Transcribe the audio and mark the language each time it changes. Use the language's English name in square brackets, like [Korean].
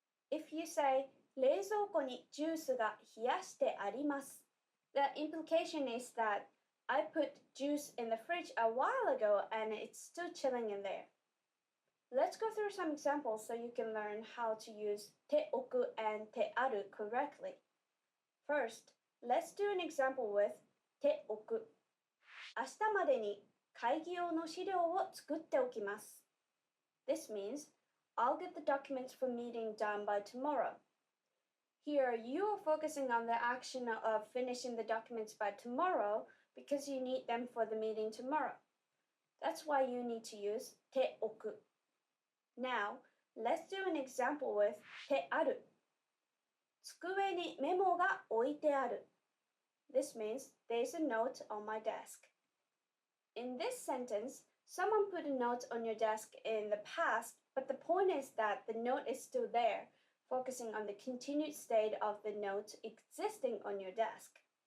[English] If you say [Japanese] 冷蔵庫にジュースが冷やしてあります [English] the implication is that I put juice in the fridge a while ago and it's still chilling in there. Let's go through some examples so you can learn how to use ておく and てある correctly. First, Let's do an example with ておく。 [Japanese] 明日までに会議用の資料を作っておきます。 [English] This means I'll get the documents for meeting done by tomorrow. Here, you are focusing on the action of finishing the documents by tomorrow because you need them for the meeting tomorrow. That's why you need to use ておく. Now, let's do an example with てある。 [Japanese] 机にメモが置いてある。 [English] This means there's a note on my desk. In this sentence, someone put a note on your desk in the past, but the point is that the note is still there, focusing on the continued state of the note existing on your desk.